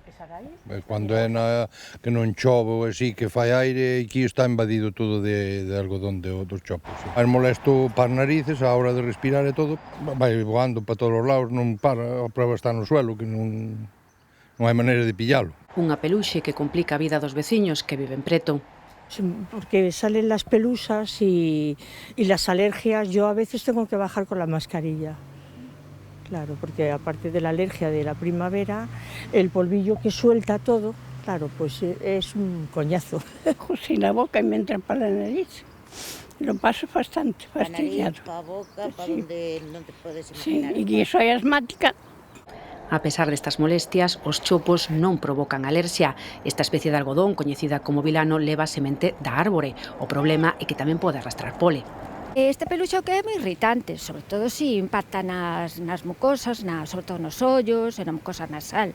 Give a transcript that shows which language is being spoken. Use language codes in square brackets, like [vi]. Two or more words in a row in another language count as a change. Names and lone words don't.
[gl] Cando é que non chove ou así, que fai aire, aquí está invadido todo de algodón dos chopos. É molesto para as narices, a hora de respirar e todo, vai voando para todos os lados, non para, a prova está no suelo, que non hai maneira de pillalo. Unha peluxe que complica a vida dos veciños que viven preto. [es] Porque salen las pelusas y las alergias, yo a veces tengo que bajar con la mascarilla. Claro, porque aparte de la alergia de la primavera, el polvillo que suelta todo, claro, pues es un coñazo. Sin la boca y me entra para la nariz. Lo paso bastante fastidiado. Para la boca, para donde no te puedes imaginar. Sí, y soy asmática. [gl] A pesar destas molestias, os chopos non provocan alerxia. Esta especie de algodón, coñecida como vilano, leva a semente da árbore. O problema é que tamén pode arrastrar pole. Este peluxe que é moi irritante, sobre todo se impacta nas mucosas, sobre todo nos ollos e na mucosa nasal.